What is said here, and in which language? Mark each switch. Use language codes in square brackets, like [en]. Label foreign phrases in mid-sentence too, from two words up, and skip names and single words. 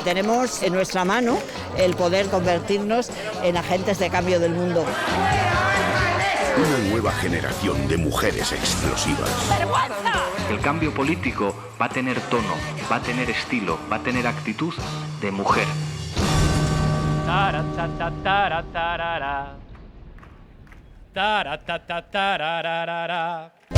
[es] Tenemos en nuestra mano el poder convertirnos en agentes de cambio del mundo. Una nueva generación de mujeres explosivas. ¡Vergüenza! El cambio político va a tener tono, va a tener estilo, va a tener actitud de mujer. Tara-ta-ta-tara-tarara. Tara-ta-ta-tararara.